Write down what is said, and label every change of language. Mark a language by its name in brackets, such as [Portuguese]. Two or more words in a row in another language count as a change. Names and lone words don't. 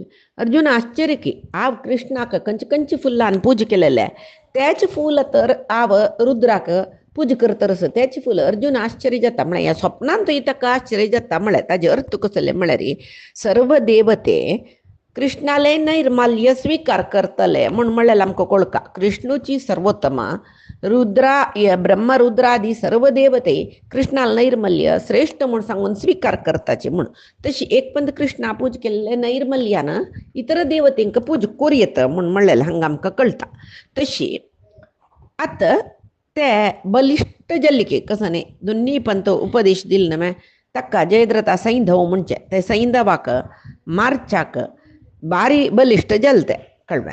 [Konkani] अर्जुन आश्चर्य की हांव कृष्णाक खंयचे खंयचे फुलान पूज केलेले, तेच फूल तर हांव रुद्राक पूज करतरस तेच फूल. अर्जुन आश्चर्य जाता म्हळ्यार ह्या स्वप्नांत ताका आश्चर्य जाता म्हळ्यार ताजे अर्थ कसले म्हळ्यार सर्व देवते कृष्णाले नैर्माल्य स्वीकार करतले म्हणल्यार आमकां कळका. कृष्णूची सर्वोत्तमा रुद्रा ब्रह्मरुद्रादी सर्व देवते कृष्णाला नैर्मल्य श्रेष्ठ म्हूण सांगून स्वीकार करताचे म्हूण. तशी एक पंत कृष्णा पूज केल्ले नैर्मल्यान इतर देवतेंक पूज करूं येता म्हूण म्हणलें हांगा आमकां कळटा. तशी आतां ते बलिश्ट जल्लिके कसं न्ही दोन्ही पंत उपदेश दिले न्हय ताका जयद्रथा सैंधव म्हणचे ते सैंधवाक मार्चाक बारी बलिश्ट जल्ले कळ्ळें.